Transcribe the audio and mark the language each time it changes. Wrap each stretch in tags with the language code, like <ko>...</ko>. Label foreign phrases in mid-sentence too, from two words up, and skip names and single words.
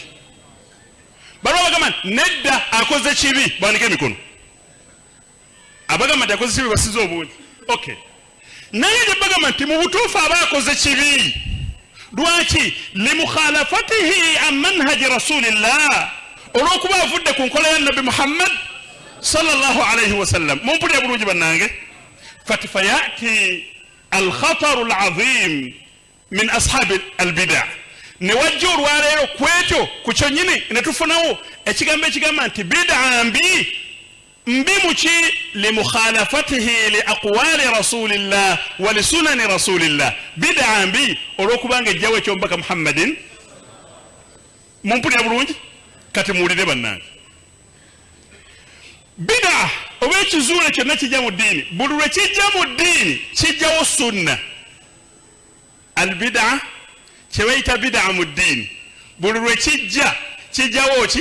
<lg>bala bagamba nti nedda akoze kibi, bandika emikono. abagamba nti akoze kibi basize obungi. okay, naye gye bagamba nti mu butuufu aba akoze kibi. lwaki?</lg> <ar>لمخالفته عن منهج رسول الله,</ar> <lg>olw'okuba avudde ku nkola ya nabi Muhammad</lg> <ar>صلى الله عليه وسلم.</ar> <lg>mumpulira bulungi bannange.</lg> <ar>فيأتي الخطر العظيم من أصحاب البدع,</ar> <lg>ne wajja olwaleero kwekyo ku kyonyini ne tufunawo ekigambo ekigamba nti bid'a mbi. mbi muki?</lg> <ar>لمخالفته لأقوال رسول الله ولسنن رسول الله.</ar> <lg>bid'a mbi olw'okubanga ejjawo ekyomubaka Muhammadin. mumpulira bulungi. kati muwulire bannange, bid'a oba ekizuule kyonna kijja mu ddiini, buli lwe kijja mu ddiini kijjawo sunna. albid'a kye bayita bid'a mu ddiini, buli lwe kijja kijjawo ki?</lg>